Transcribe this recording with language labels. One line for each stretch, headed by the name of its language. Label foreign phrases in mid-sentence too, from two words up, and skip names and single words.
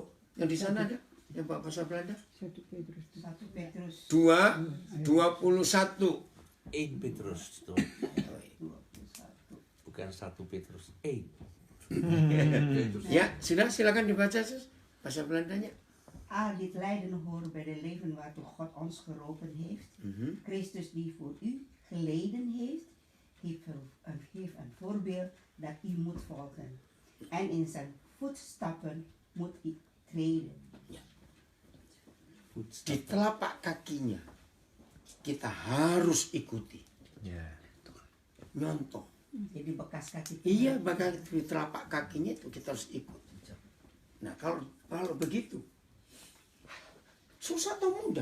Indonesian: Yang di sana ada yang bawa bahasa Belanda? 1 Petrus 1 Petrus 2:21. 1 Petrus itu. Bukan 1 Petrus 8. Ya sudah silakan dibaca sus. Bahasa Belandanya.
Dutch: Al dit lijden horen bij de leven waartoe God ons geroepen heeft. Christus die voor u geleden heeft, heeft een voorbeeld dat u moet volgen. En in zijn voetstappen moet u treden.
Indonesian: Di telapak kakinya kita harus ikuti. Yeah. Nyontoh. Jadi bekas kaki Iya, bahkan di telapak kakinya itu kita harus ikut. Nah, kalau begitu, susah atau mudah?